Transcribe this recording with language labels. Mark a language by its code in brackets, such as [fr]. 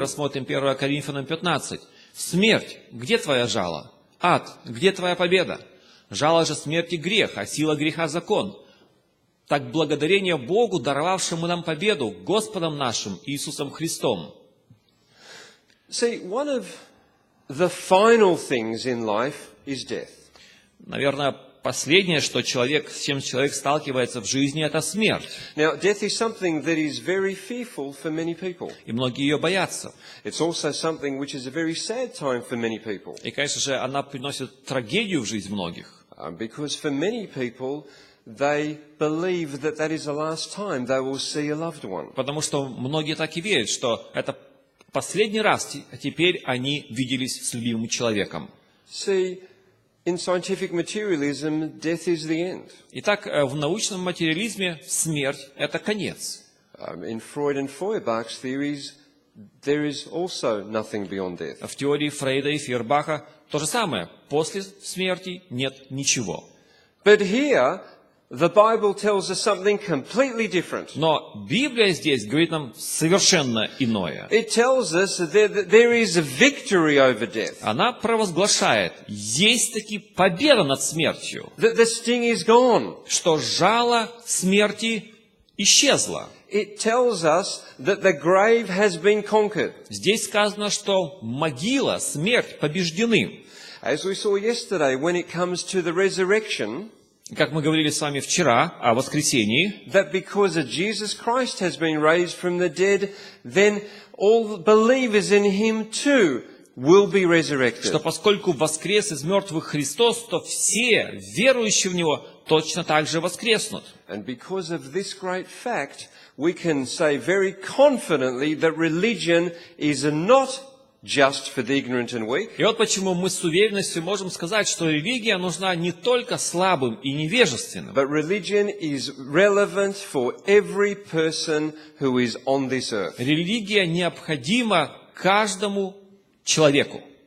[ru] рассмотрим 1 Коринфянам 15. Смерть, где твоя жало? Ад, где твоя победа? Жало же смерти грех, а сила греха закон. Так благодарение Богу, даровавшему нам победу, Господом нашим Иисусом Христом. [en] See, one of the final things in life is death. [ru] Наверное, последнее, с чем человек сталкивается в жизни, это смерть. [en] Now, death is something that is very fearful for many people. [ru] И многие ее боятся. [en] It's also something which is a very sad time for many people. [ru] И, конечно же, она приносит трагедию в жизнь многих. [en] Because for many people, they believe that that is the last time they will see a loved one. [ru] Потому что многие так и верят, что это последний раз теперь они виделись с любимым человеком. [en] See, in scientific materialism, death is the end. [ru] Итак, в научном материализме смерть – это конец. [en] In Freud and Feuerbach's theories, there is also nothing beyond death. [ru] В теории Фрейда и Фейербаха то же самое. После смерти нет ничего. [en] But here, the Bible tells us something completely different. [ru] Но Библия здесь говорит нам совершенно иное. [en] It tells us that there is a victory over death. [ru] Она провозглашает, есть таки победа над смертью, [en] That the sting is gone. [ru] что жало смерти исчезло. [en] It tells us that the grave has been conquered. [ru] Здесь сказано, что могила, смерть побеждены. [en] As we saw yesterday, when it comes to the resurrection, [ru] Как мы говорили с вами вчера о воскресении, [en] that because of Jesus Christ has been raised from the dead, then all believers in him too will be resurrected. [ru] что поскольку воскрес из мертвых Христос, то все верующие в Него точно так же воскреснут. [en] And because of this great fact, we can say very confidently that religion is not just for the ignorant and weak, [ru] И вот почему мы с уверенностью можем сказать, что религия нужна не только слабым и невежественным, [en] but religion is relevant for every person who is on this earth. [ru] религия необходима каждому человеку.